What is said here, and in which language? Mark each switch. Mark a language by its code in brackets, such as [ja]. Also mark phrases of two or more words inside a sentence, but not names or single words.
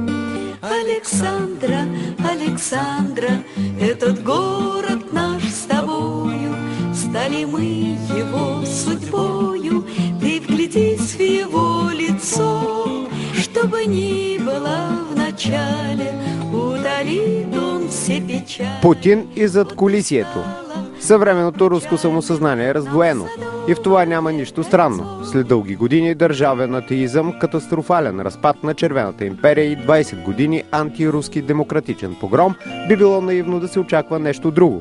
[ru] Александра, Александра, этот город наш с тобою, стали мы его судьбою. Ты вглядись в его лицо, чтобы ни было в начале, удалит он все печали. [bg] Путин и задкулисието. Съвременното руско самосъзнание е раздвоено. И в това няма нищо странно. След дълги години държавен атеизъм, катастрофален разпад на Червената империя и 20 години антируски демократичен погром, би било наивно да се очаква нещо друго.